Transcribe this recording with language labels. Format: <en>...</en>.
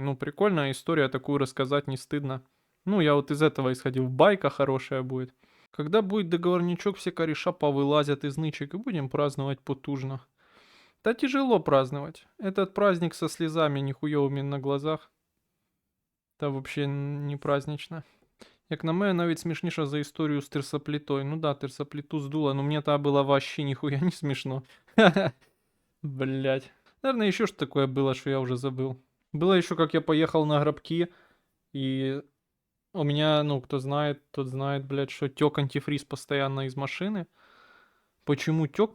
<ru>Ну, прикольная история, такую рассказать не стыдно. Ну, я вот из этого исходил. Байка хорошая будет. Когда будет договорничок, все кореша повылазят из нычек и будем праздновать потужно. Да тяжело праздновать. Этот праздник со слезами нихуевыми на глазах. Та вообще не празднично.</ru> <uk>Як на мене, навіть смішніше за історію з терсоплітою.</uk> <ru>Ну да, терсопліту здуло, но мне та было вообще нихуя не смешно. Блять. Наверное, еще что такое было, что я уже забыл. Было еще, как я поехал на гробки, и у меня, ну, кто знает, тот знает, блядь, что тек антифриз постоянно из машины. Почему тек?</ru>